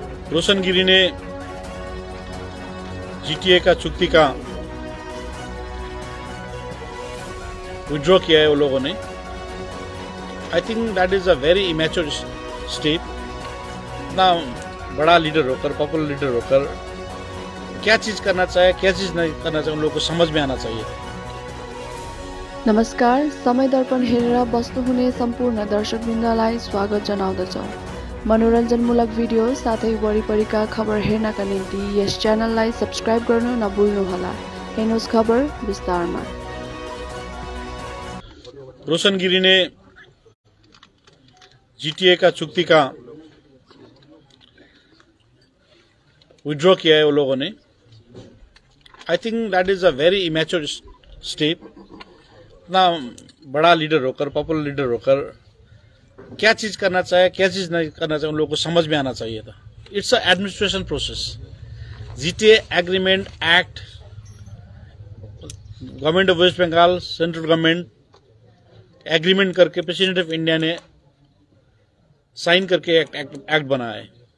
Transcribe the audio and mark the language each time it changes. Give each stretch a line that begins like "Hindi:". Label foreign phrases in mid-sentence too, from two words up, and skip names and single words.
Hindi: रोशन गिरी ने जीटीए का चुक्ति का विड्रॉ किया है वो लोगों ने।
English: I think that is a very immature step.
Hindi: इतना बड़ा लीडर होकर,
English: popular leader
Hindi: होकर क्या चीज करना चाहे, क्या चीज नहीं करना चाहे, उन लोगों को समझ में आना चाहिए।
Nepali: नमस्कार, समय दर्पण हेरेर बस्नुहुने सम्पूर्ण दर्शकवृन्दलाई स्वागत जनाउँदछौँ। मनोरञ्जनमूलक भिडियो साथै वरिपरिका खबर हेर्नका निम्ति यस च्यानललाई सब्स्क्राइब गर्न नभुल्नुहोला। हेर्नुहोस् खबर विस्तारमा।
Hindi: रोशन गिरी ने जीटीए का चुक्ति का विड्रॉ किया है वो लोगों ने।
English: I think that is a very immature step.
Hindi: इतना बड़ा लीडर होकर,
English: popular leader
Hindi: होकर क्या चीज करना चाहे, क्या चीज नहीं करना चाहे, उन लोगों को समझ में आना चाहिए था।
English: It's a administration process. GTA agreement act, Government of West Bengal, central government agreement करके President of India ने sign करके act
Hindi: बनाया है।